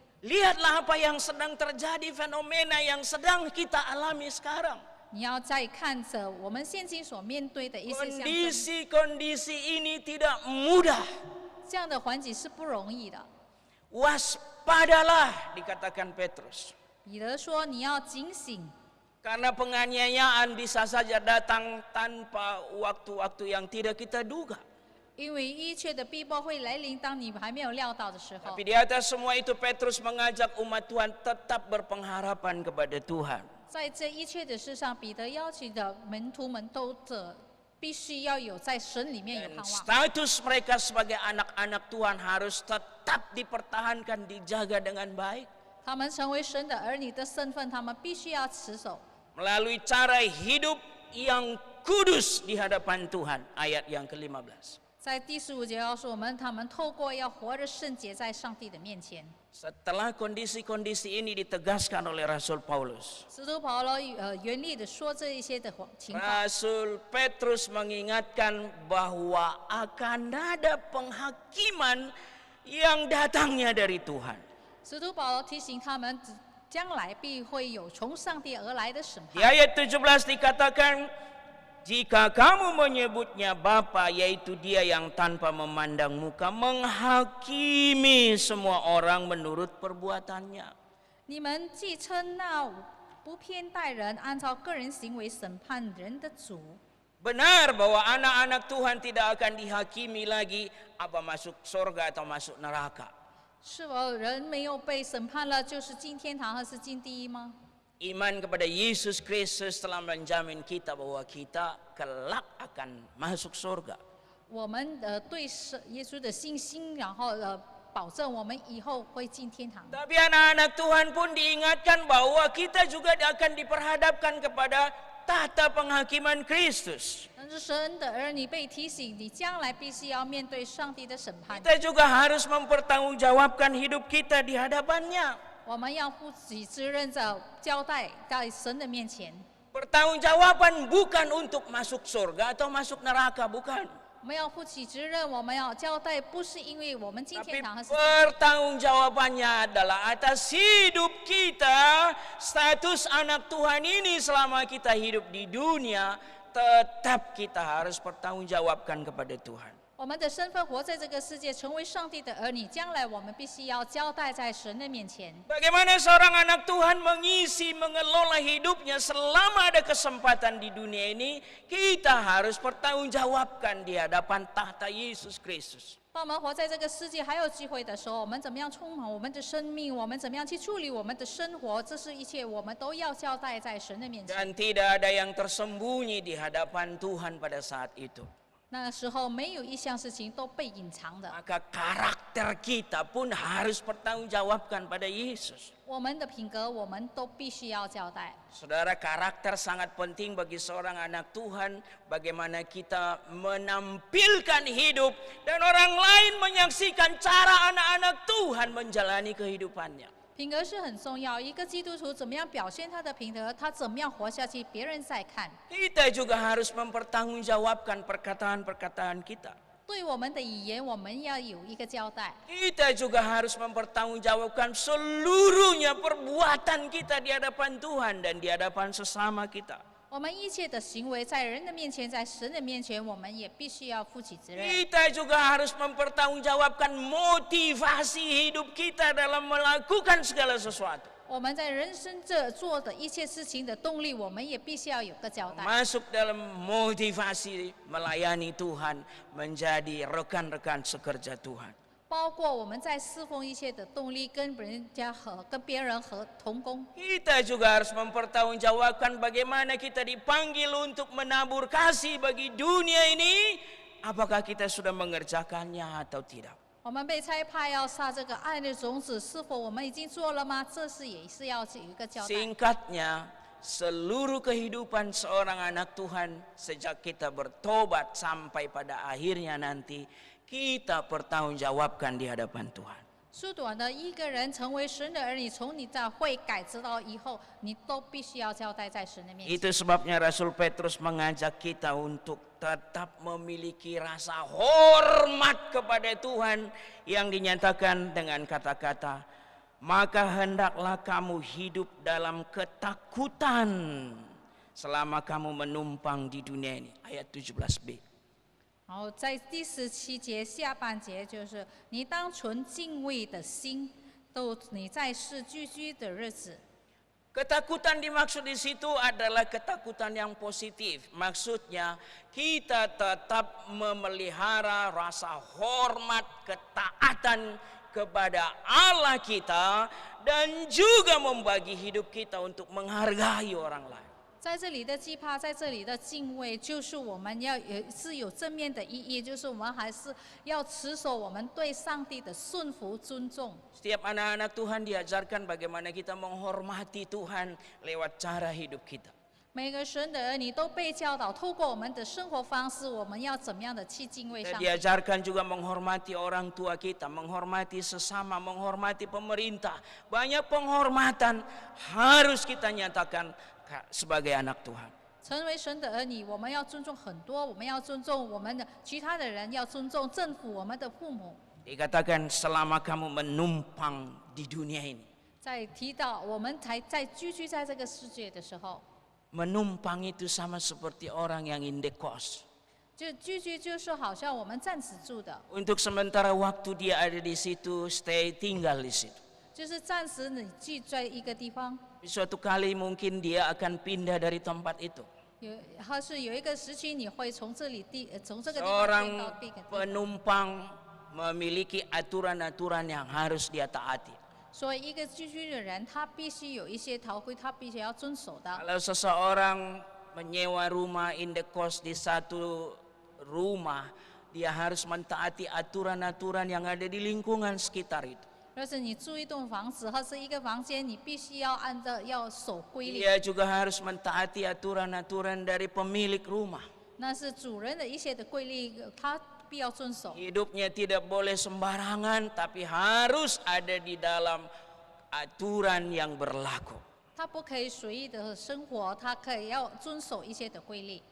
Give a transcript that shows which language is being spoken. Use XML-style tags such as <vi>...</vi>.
<id>Lihatlah apa yang sedang terjadi, fenomena yang sedang kita alami sekarang.</id> <zh>你要再看着我们现今所面对的一些象征，</zh> <id>Kondisi-kondisi ini tidak mudah.</id> <zh>这样的环境是不容易的。</zh> <id>Waspadalah, dikatakan Petrus.</id> <zh>彼得说：“你要警醒，</zh> <id>Karena penganiayaan bisa saja datang tanpa waktu-waktu yang tidak kita duga.</id> <zh>因为一切的逼迫会来临，当你还没有料到的时候。</zh> <id>Tapi di atas semua itu Petrus mengajak umat Tuhan tetap berpengharapan kepada Tuhan.</id> <zh>在这一切的事上，彼得邀请的门徒们都必须要有在神里面有</zh> <id>Dan</id> <zh>盼望。</zh> <id>status mereka sebagai anak-anak Tuhan harus tetap dipertahankan, dijaga dengan baik.</id> <zh>他们成为神的儿女的身份，他们必须要持守。</zh> <id>Melalui cara hidup yang kudus di hadapan Tuhan. Ayat yang ke-15.</id> <zh>在第15节告诉我们，他们透过要活着圣洁在上帝的面前。</zh> <id>Setelah kondisi-kondisi ini ditegaskan oleh Rasul Paulus,</id> <zh>使徒保罗严厉的说这一些的情况。</zh> <id>Rasul Petrus mengingatkan bahwa akan ada penghakiman yang datangnya dari Tuhan.</id> <zh>使徒保罗提醒他们，将来必会有从上帝而来的审</zh> <id>Di</id> <zh>判。</zh> <id>ayat 17 dikatakan, jika kamu menyebutnya Bapa, yaitu Dia yang tanpa memandang muka menghakimi semua orang menurut perbuatannya.</id> <zh>你们既称那不偏待人、按照个人行为审判人的主，</zh> <id>Benar bahwa anak-anak Tuhan tidak akan dihakimi lagi apa masuk surga atau masuk neraka.</id> <zh>是否人没有被审判了，就是进天堂还是进地狱吗？</zh> <id>Iman kepada Yesus Kristus telah menjamin kita bahwa kita kelak akan masuk surga.</id> <zh>我们对耶稣的信心，然后保证我们以后会进天堂。</zh> <id>Tapi anak-anak Tuhan pun diingatkan bahwa kita juga akan diperhadapkan kepada tahta penghakiman Kristus.</id> <zh>但是神的儿女被提醒，你将来必须要面对上帝的审判。</zh> <id>Kita juga harus mempertanggungjawabkan hidup kita di hadapannya.</id> <zh>我们要负起责任着交代在神的面前。</zh> <id>Pertanggungjawaban bukan untuk masuk surga atau masuk neraka, bukan.</id> <zh>我们要负起责任，我们要交代，不是因为我们进</zh> <id>Tapi</id> <zh>天堂，还是</zh> <id>pertanggungjawabannya adalah atas hidup kita, status anak Tuhan ini selama kita hidup di dunia, tetap kita harus pertanggungjawabkan kepada Tuhan.</id> <zh>我们的身份活在这个世界，成为上帝的儿女，将来我们必须要交代在神的面前。</zh> <id>Bagaimana seorang anak Tuhan mengisi, mengelola hidupnya selama ada kesempatan di dunia ini, kita harus pertanggungjawabkan di hadapan tahta Yesus Kristus.</id> <zh>当我们活在这个世界还有机会的时候，我们怎么样充满我们的生命？我们怎么样去处理我们的生活？这是一切我们都要交代在神的面前。</zh> <id>Dan tidak ada yang tersembunyi di hadapan Tuhan pada saat itu.</id> <zh>那时候没有一项事情都被隐藏的。</zh> <id>Maka karakter kita pun harus pertanggungjawabkan pada Yesus.</id> <zh>我们的品格，我们都必须要交代。</zh> <id>Saudara, karakter sangat penting bagi seorang anak Tuhan. Bagaimana kita menampilkan hidup dan orang lain menyaksikan cara anak-anak Tuhan menjalani kehidupannya.</id> <zh>品格是很重要，一个基督徒怎么样表现他的品格，他怎么样活下去，别人在看。</zh> <id>Kita juga harus mempertanggungjawabkan perkataan-perkataan kita.</id> <zh>对我们的语言，我们要有一个交代。</zh> <id>Kita juga harus mempertanggungjawabkan seluruhnya perbuatan kita di hadapan Tuhan dan di hadapan sesama kita.</id> <zh>我们一切的行为，在人的面前，在神的面前，我们也必须要负起责任。</zh> <id>Kita juga harus mempertanggungjawabkan motivasi hidup kita dalam melakukan segala sesuatu.</id> <zh>我们在人生这做的一切事情的动力，我们也必须要有个交代。</zh> <id>Masuk dalam motivasi melayani Tuhan, menjadi rekan-rekan sekerja Tuhan.</id> <zh>包括我们在侍奉一切的动力，跟别人和同工。</zh> <id>Kita juga harus mempertanggungjawabkan bagaimana kita dipanggil untuk menabur kasih bagi dunia ini. Apakah kita sudah mengerjakannya atau tidak?</id> <zh>我们被差派要撒这个爱的种子，是否我们已经做了吗？这是也是要有一个交代。</zh> <id>Singkatnya, seluruh kehidupan seorang anak Tuhan sejak kita bertobat sampai pada akhirnya nanti kita pertanggungjawabkan di hadapan Tuhan.</id> <zh>缩短的一个人成为神的儿女，从你在悔改直到以后，你都必须要交代在神的面前。</zh> <id>Itu sebabnya Rasul Petrus mengajak kita untuk tetap memiliki rasa hormat kepada Tuhan yang dinyatakan dengan kata-kata, maka hendaklah kamu hidup dalam ketakutan selama kamu menumpang di dunia ini. Ayat 17b.</id> <zh>然后在第17节下半节就是你当存敬畏的心，都你在世居居的日子。</zh> <id>Ketakutan dimaksud di situ adalah ketakutan yang positif. Maksudnya kita tetap memelihara rasa hormat, ketaatan kepada Allah kita dan juga membagi hidup kita untuk menghargai orang lain.</id> <zh>在这里的惧怕，在这里的敬畏，就是我们是有正面的意义，就是我们还是要持守我们对上帝的顺服、尊重。</zh> <id>Setiap anak-anak Tuhan diajarkan bagaimana kita menghormati Tuhan lewat cara hidup kita.</id> <zh>每个神的儿女都被教导，透过我们的生活方式，我们要怎么样的去敬畏</zh> <id>Kita</id> <zh>上帝。</zh> <id>diajarkan juga menghormati orang tua kita, menghormati sesama, menghormati pemerintah. Banyak penghormatan harus kita nyatakan sebagai anak Tuhan.</id> <zh>成为神的儿女，我们要尊重很多，我们要尊重我们的其他的人，要尊重政府、我们的父母。</zh> <id>Dikatakan selama kamu menumpang di dunia ini.</id> <zh>在提到我们才在居在这个世界的时候，</zh> <id>Menumpang itu sama seperti orang yang indekos.</id> <zh>就居就是好像我们暂时住的，</zh> <id>Untuk sementara waktu dia ada di situ, stay tinggal di situ.</id> <zh>就是暂时你居在一个地方。</zh> <id>Suatu kali mungkin dia akan pindah dari tempat itu.</id> <zh>或是有一个时期，你会从这个地方变到</zh> <id>Seorang</id> <zh>别个地方。</zh> <id>penumpang memiliki aturan-aturan yang harus dia taati.</id> <zh>所以，一个居的人，他必须有一些条规，他必须要遵守的。</zh> <id>Kalau seseorang menyewa rumah indekos di satu rumah, dia harus mentaati aturan-aturan yang ada di lingkungan sekitar itu.</id> <zh>要是你住一栋房子或是一个房间，你必须要按照要守规律。</zh> <id>Dia juga harus mentaati aturan-aturan dari pemilik rumah.</id> <zh>那是主人的一些的规律，他必要遵守。</zh> <id>Hidupnya tidak boleh sembarangan, tapi harus ada di dalam aturan yang berlaku.</id> <zh>他不可以随意的生活，他可以要遵守一些的规律。</zh>